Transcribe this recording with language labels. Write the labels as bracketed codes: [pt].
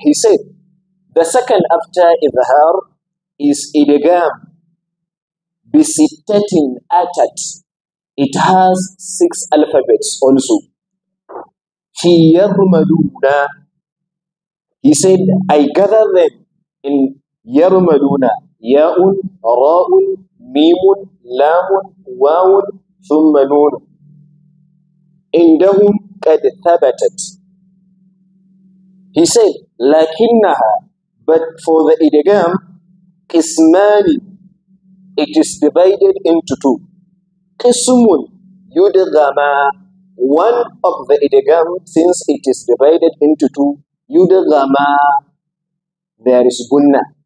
[en] He said, the second after إظهار is [ar] إدغام بستة أتت. [en] It has 6 alphabets also. [ar] في يرملون. [en] He said, I gather them in يرملون. [ar] ياء راء ميم لام واو ثم نون. عندهم قد ثبتت. [en] He said, لكنها, but for the idgham, قسمان, it is divided into 2. [ar] قسم يدغما, [en] one of the idgham, since it is divided into 2, يدغما, there is gunna.